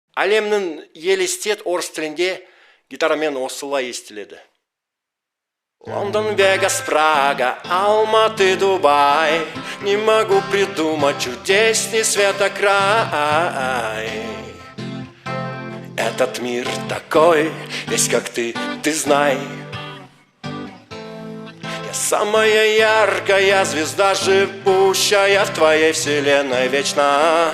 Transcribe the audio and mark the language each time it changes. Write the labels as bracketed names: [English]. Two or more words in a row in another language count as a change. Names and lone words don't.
[Kazakh] Әлемнің елестет орыс тілінде гитарамен осылай естіледі. Лондон, Вегас, Прага, Алматы, Дубай. [Russian] Не могу придумать чудесней светокрай. Этот мир такой, весь как ты знай. Я самая яркая звезда, живущая в твоей вселенной вечно.